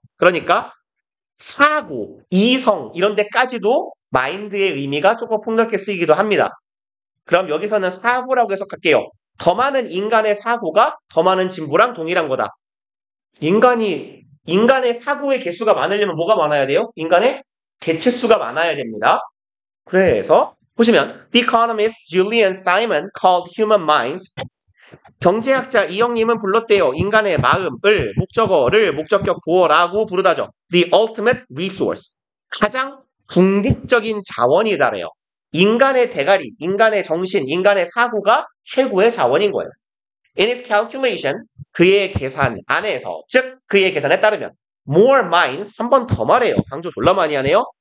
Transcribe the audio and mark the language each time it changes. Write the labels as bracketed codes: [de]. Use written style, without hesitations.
[ko] 그러니까 사고, 이성 이런 데까지도 마인드의 의미가 조금 폭넓게 쓰이기도 합니다. 그럼 여기서는 사고라고 해석할게요. 더 많은 인간의 사고가 더 많은 진보랑 동일한 거다. 인간의 사고의 개수가 많으려면 뭐가 많아야 돼요? 인간의 개체수가 많아야 됩니다. [en] 그래서 보시면 The economist Julian Simon called human minds [ko] 경제학자 이영님은 불렀대요. 인간의 마음을 목적어를 목적격 보어라고 부르다죠. [en] The ultimate resource [ko] 가장 궁극적인 자원이다래요. 인간의 대가리, 인간의 정신, 인간의 사고가 최고의 자원인 거예요. [en] In his calculation, [ko] 그의 계산 안에서, 즉 그의 계산에 따르면 [en] more minds, [ko] 한 번 더 말해요. 강조 졸라 많이 하네요.